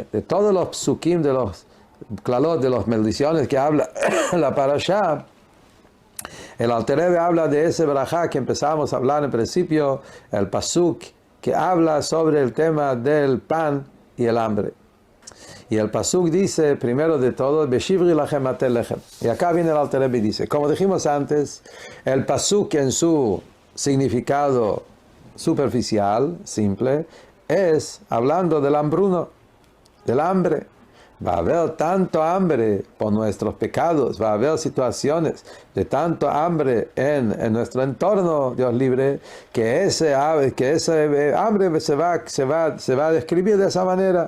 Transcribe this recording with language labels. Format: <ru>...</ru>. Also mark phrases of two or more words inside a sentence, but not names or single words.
<es>De todos los psukim, de los klalot, de las maldiciones que habla la parashá, el Alter Rebbe habla de ese barajá que empezamos a hablar en principio, el pasuk, que habla sobre el tema del pan y el hambre. Y el pasuk dice, primero de todo,</es> <he>בשברי לכם מטה לחם.</he> <es>Y acá viene el Alter Rebbe y dice, como dijimos antes, el pasuk en su significado superficial, simple, es hablando del hambruno, del hambre. Va a haber tanto hambre por nuestros pecados, va a haber situaciones de tanto hambre en nuestro entorno, Dios libre, que ese hambre se va a describir de esa manera.</es>